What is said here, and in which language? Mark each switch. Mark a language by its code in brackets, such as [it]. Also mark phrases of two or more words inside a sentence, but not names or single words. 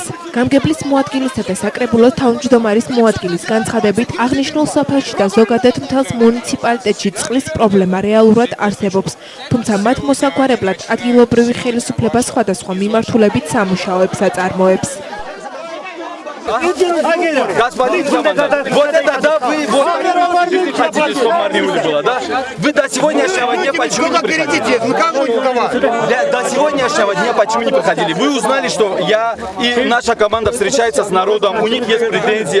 [ka] გამგებლის მოადგილისა და საკრებულოს თავმჯდომარის მოადგილის განცხადებით აღნიშნულ სოფელში და ზოგადად მთელს მუნიციპალიტეტში წყლის პრობლემა რეალურად არსებობს, თუმცა მათ მოსაგვარებლად ადგილობრივი ხელისუფლება სხვადასხვა მიმართულებით სამუშაოებს აწარმოებს. [ru] Господин, вот это да, вы хотели, что Марниули была, да? Вы до сегодняшнего дня почему не приходили? До сегодняшнего дня почему не приходили? Вы узнали, что я и наша команда встречается с народом, у них есть претензия.